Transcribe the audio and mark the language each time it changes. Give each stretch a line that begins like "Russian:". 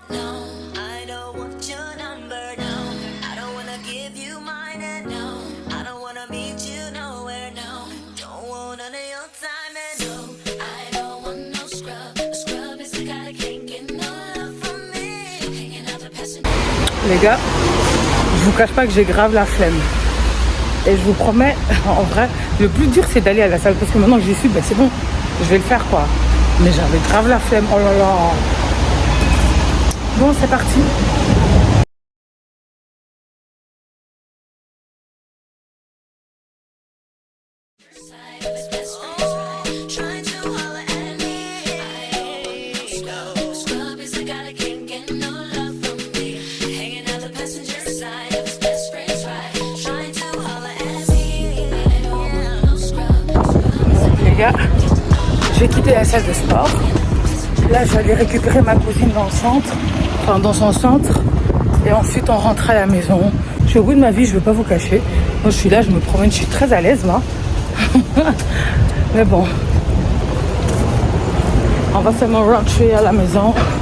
English: No, I don't want your number, no. I don't wanna give you mine, and no, I don't wanna meet you nowhere, no. Don't want none of your time, and no, I don't want no scrub. A scrub is the guy that can't get no love from me. Hanging out the passenger.
French: Les gars, je vous cache pas que j'ai grave la flemme. Et je vous promets, en vrai, le plus dur c'est d'aller à la salle. Parce que maintenant que j'y suis, ben c'est bon, je vais le faire quoi. Mais j'avais grave la flemme, oh là là. Bon, c'est parti.
English: trying to holler at me. Scrub is the guy that can't get no love from me. Hanging out the passenger side of his best friend's ride. Trying to holler at me. I don't want no scrub.
French: Les gars, j'ai quitté la salle de sport. Là, je vais aller récupérer ma cousine dans le centre, enfin dans son centre. Et ensuite, on rentre à la maison. Je suis au bout de ma vie, je ne vais pas vous cacher. Moi, je suis là, je me promène, je suis très à l'aise là. Mais bon, on va seulement rentrer à la maison.